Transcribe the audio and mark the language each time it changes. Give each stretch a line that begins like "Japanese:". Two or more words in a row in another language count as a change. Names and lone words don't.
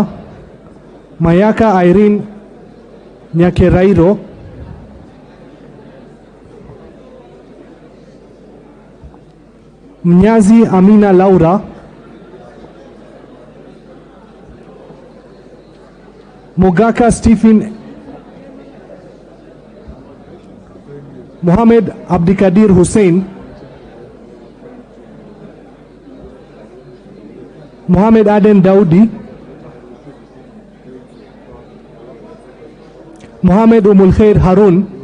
English: Mayaka Irene Nyakerairo. Mnyazi Amina Laura. Mogaka Stephen. Mohamed Abdikadir Hussein. Mohamed Aden Daudi. Mohamed Umul Khair Harun.